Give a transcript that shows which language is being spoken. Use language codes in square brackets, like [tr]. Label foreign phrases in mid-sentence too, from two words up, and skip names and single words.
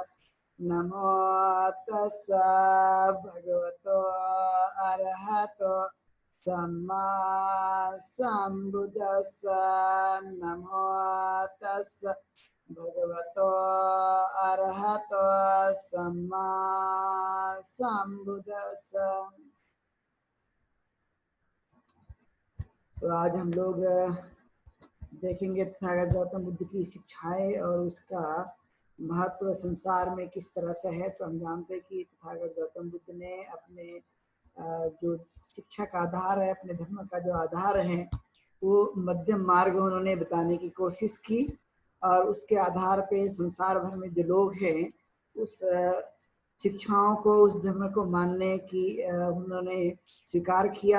[pi] नमो तस्सा भगवतो अरहतो सम्मा सम्बुद्दस्सा। नमो तस्सा भगवतो अरहतो सम्मा सम्बुद्दस्सा। [hi] तो आज हम लोग देखेंगे तथागत गौतम बुद्ध की शिक्षाएं और उसका महत्व संसार में किस तरह से है। तो हम जानते हैं कि तथागत गौतम बुद्ध ने अपने जो शिक्षा का आधार है, अपने धर्म का जो आधार है, वो मध्यम मार्ग उन्होंने बताने की कोशिश की और उसके आधार पे संसार भर में जो लोग हैं उस शिक्षाओं को, उस धर्म को मानने की उन्होंने स्वीकार किया।